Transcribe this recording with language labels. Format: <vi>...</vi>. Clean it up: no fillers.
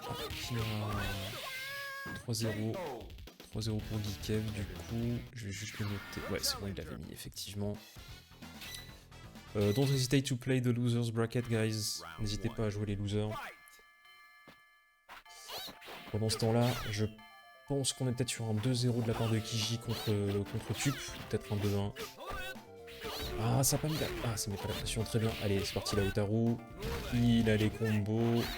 <fr>Qui a 3-0. 3-0 pour Geekev, du coup, je vais juste le noter. Ouais, c'est bon, il l'avait mis, effectivement.</fr> <en>Don't hesitate to play the losers bracket, guys.</en> <fr>N'hésitez pas à jouer les losers. Pendant ce temps-là, je pense qu'on est peut-être sur un 2-0 de la part de Kiji contre Tup. Peut-être un 2-1. Ah, ça n'a pas mis la... Ah, ça met pas la pression, très bien. Allez, c'est parti, Lautaro. Il a les combos.</fr>